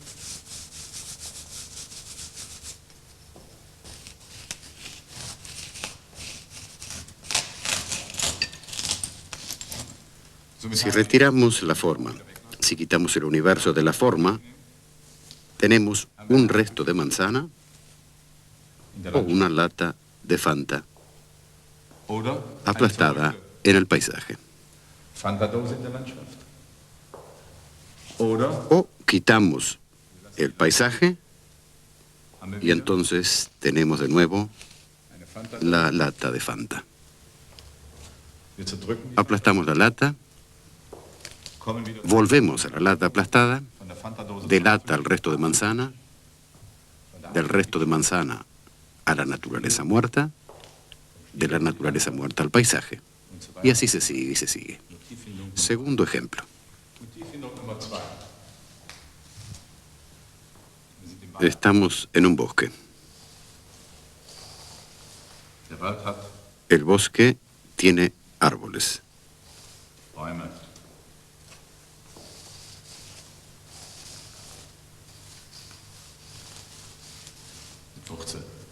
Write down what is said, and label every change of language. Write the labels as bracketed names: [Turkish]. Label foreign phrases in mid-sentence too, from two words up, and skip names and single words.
[Spanish] Si retiramos la forma, si quitamos el universo de la forma, tenemos un resto de manzana [German] in der [Spanish] o [German] Landschaft. [Spanish] una lata de Fanta [German] Oder [Spanish] aplastada [German] eine [Spanish] en el paisaje. [German] Fanta-Dose in der Landschaft. Oder [Spanish] O quitamos el paisaje [German] haben wir [Spanish] y [German] wieder [Spanish] entonces tenemos de nuevo [German] eine Fanta. [Spanish] la lata de Fanta. [German] Wir zerdrücken die, [Spanish] Aplastamos la lata, [German] kommen wieder [Spanish] volvemos a la lata aplastada, [German] von der Fanta-Dose [Spanish] de [German] zum [Spanish] lata al resto de manzana, del resto de manzana a la naturaleza muerta, de la naturaleza muerta al paisaje. [German] und so [Spanish] Y [German] weiter. [Spanish] así se sigue y se sigue. [German] Motivfindung. [Spanish] Segundo ejemplo. [German] Motivfindung Nummer 2. Wir sind im Wald. [Spanish] Estamos en un bosque. [German] Der Wald hat [Spanish] El bosque tiene árboles. [German] Bäume. Mit Wurzeln.